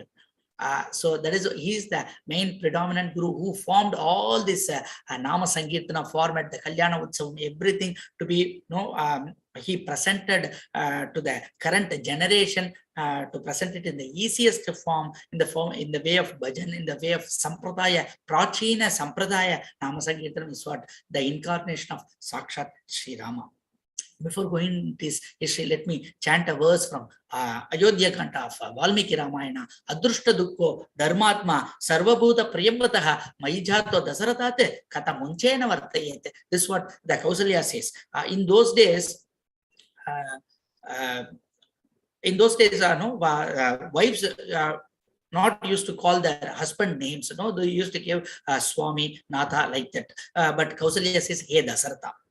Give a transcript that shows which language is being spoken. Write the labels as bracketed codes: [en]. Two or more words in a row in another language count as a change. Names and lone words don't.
[en] So that is, he is the main predominant guru who formed all this Nama Sankeertana format, the Kalyana Utsavam, everything to be, he presented to the current generation to present it in the easiest form, in the way of bhajan, in the way of Sampradaya, Prachina Sampradaya. Nama Sankeertanam is what? The incarnation of Sakshat Sri Rama. Before going to this history, let me chant a verse from Ayodhya Kanta of Valmiki Ramayana. [sa] अदृष्ट दुःखो धर्मात्मा सर्वभूत प्रियंवदः मयिजातो दशरथात् कथ मुञ्छेन वर्तयेत्. [en] This is what the Kausalya says. In those days, wives not used to call their husband names. They used to give Swami, Natha, like that. But Kausalya says, Hey Dasaratha.